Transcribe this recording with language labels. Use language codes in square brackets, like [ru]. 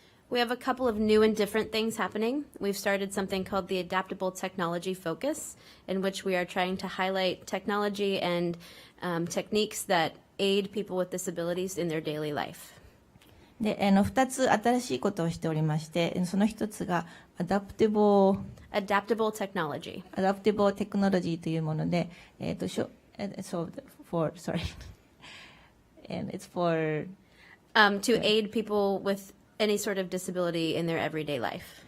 [en] We have a couple of new and different things happening. We've started something called the Adaptable Technology Focus, in which we are trying to highlight technology and techniques that aid people with disabilities in their daily life. [ja] で2つ新しいことをしておりまして、その1つがAdaptable [en] Technology. Technology [ja] というもので、 [en] sorry, and it's for to aid people with any sort of disability in their everyday life.